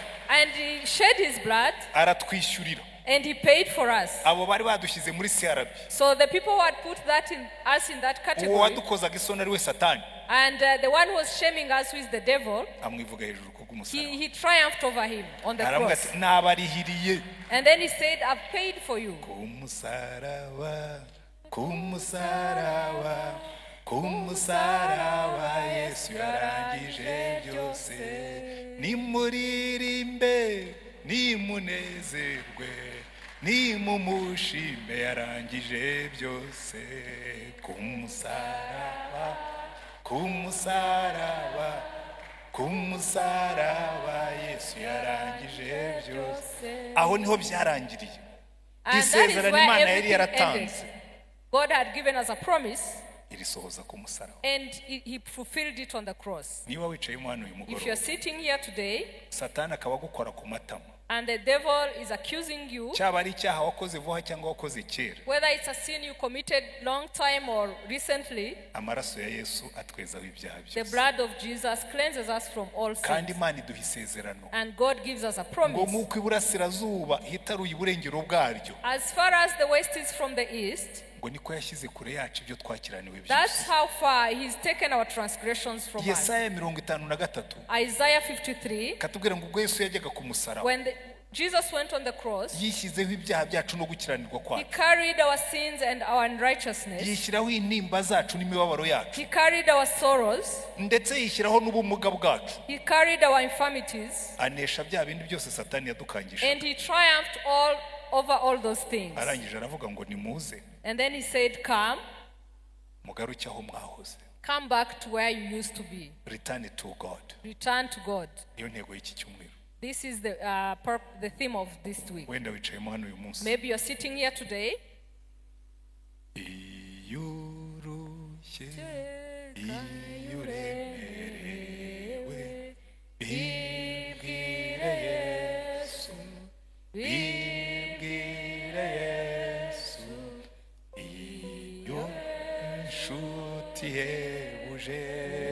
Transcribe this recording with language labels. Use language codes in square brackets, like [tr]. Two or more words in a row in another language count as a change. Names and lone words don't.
[en] and he shed his blood [rw] aratwishyurira. [en] and he paid for us. [rw] Abo bari badushyize muri CRP. [en] So the people who had put that in us in that [rw] Uwo [en] category, [rw] wadukozaga isoni ari we Satani, [en] and the one who was shaming us, who is the devil, [rw] amwivuga hejuru ku bw'umusaraba. [en] he triumphed over him on the [rw] Aramubwira [en] cross. [rw] ati nabarihiriye [en] And then he said, I've paid for you. [rw] ku musaraba, ku musaraba, ku musaraba Yesu yarangije byose. Nimuririmbe, nimunezerwe, nimumushime yarangije byose. Ku musaraba, ku musaraba, ku musaraba Yesu yarangije byose. Aho niho byarangiriye. [en] And that is [rw] Isezerano [en] where [rw] Imana yari [en] everything ended. [rw] yaratanze [en] God had given us a promise, [rw] irisohoza ku musaraba. [en] and he fulfilled it on the cross. [rw] Niba wicayemo hano uyu [en] If you're [rw] mugoroba, [en] sitting here today, [rw] Satani akaba agukora ku matama, [en] and the devil is accusing you, [rw] cyaba ari icyaha wakoze vuba cyangwa wakoze kera, [en] whether it's a sin you committed long time or recently, [rw] amaraso ya Yesu atwezaho ibyaha [en] the [rw] byose. [en] blood of Jesus cleanses us from all [rw] Kandi [en] sins. [rw] Imana iduha isezerano [en] And God gives us a [rw] ngo [en] promise. [rw] nk'uko iburasirazuba hitaruye iburengero bwaryo, [en] As far as the west is from the east, [rw] ngo niko yashyize kure yacu ibyo twakiraniwe [en] that's [rw] byose. [en] how far he's taken our transgressions from us. [rw] Yesaya 53 [en] Isaiah 53, [rw] katubwira ngo ubwo Yesu yajyaga ku musaraba, [en] when Jesus went on the cross, [rw] yishyizeho ibyaha byacu no gukiranirwa [en] he [rw] kwacu, [en] carried our sins and our unrighteousness. [rw] yishyiraho intimba zacu n'imibabaro yacu, [en] He carried our sorrows. [rw] ndetse yishyiraho n'ubumuga bwacu, [en] He carried our infirmities. [rw] anesha bya bindi byose Satani yadukangisha. [en] And he triumphed over all those things. [rw] Arangije aravuga ngo nimuze [en] And then he said, come [rw] mugaruke aho mwahoze. [en] back to where you used to be. Return to God. Return to God. [rw] Niyo ntego y'iki cyumweru. [en] This is the theme of this week. [rw] Wenda wicayemo hano uyu munsi. [en] Maybe you're sitting here today. [rw] Iyo urushye, iyo uremerewe, bibwire Yesu, bibwire Yesu, iyo nshuti ihebuje.